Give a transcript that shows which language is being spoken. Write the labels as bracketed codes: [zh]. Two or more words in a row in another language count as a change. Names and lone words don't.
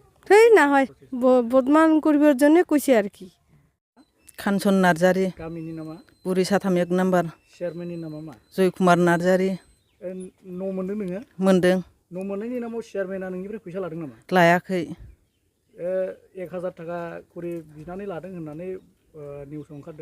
[as] সেই নহয় বদমান কৰিবৰ জন্য কৈছে আৰু কি [brx] खानसन नार्जारि गामिनि नामा बुरि साथाम 1 नाम्बार चेयारमेननि नामा मा जयकुमार नार्जारि न' मोनदों नोङो मोनदों न' मोननायनि नामाव चेयारमेना नोंनिफ्राय फैसा लादों नामा लायाखै 1000 थाखा करि बिनानै लादों होननानै निउसाव ओंखारदों